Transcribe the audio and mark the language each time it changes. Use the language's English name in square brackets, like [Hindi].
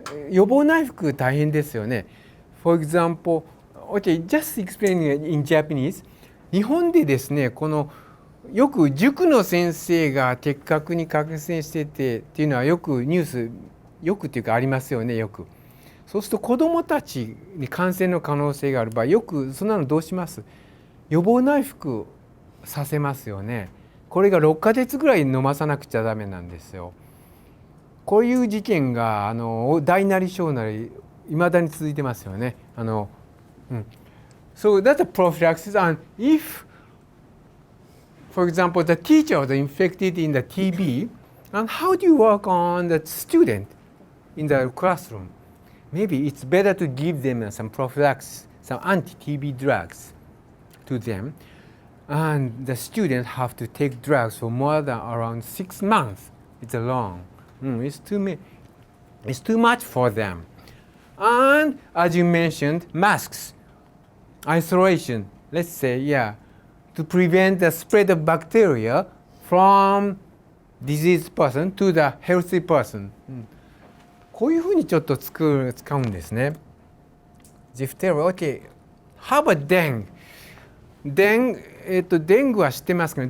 [Japanese] 予防内服大変ですよね。 [English] For example, okay, just explaining in Japanese. [Japanese] 日本でですね、よく塾の先生が的確に感染しててっていうのはよくニュース、よくっていうかありますよね、よく。そうすると子どもたちに感染の可能性がある場合、よくそんなのどうします? 予防内服させますよね。これが6ヶ月ぐらい飲まさなくちゃダメなんですよ。こういう事件が大なり小なりいまだに続いてますよね。 [English] So that's a prophylaxis. And if, for example, the teacher was infected in the TB, and how do you work on the student in the classroom? Maybe it's better to give them some prophylaxis, some anti-TB drugs to them. And the students have to take drugs for more than around 6 months. It's long. It's too much for them. And as you mentioned, masks, isolation, let's say, to prevent the spread of bacteria from diseased person to the healthy person. [Japanese] こういうふうにちょっと使うんですね。 [English] Diphtheria, okay. How about dengue? [Japanese] Dengue は知ってますかね。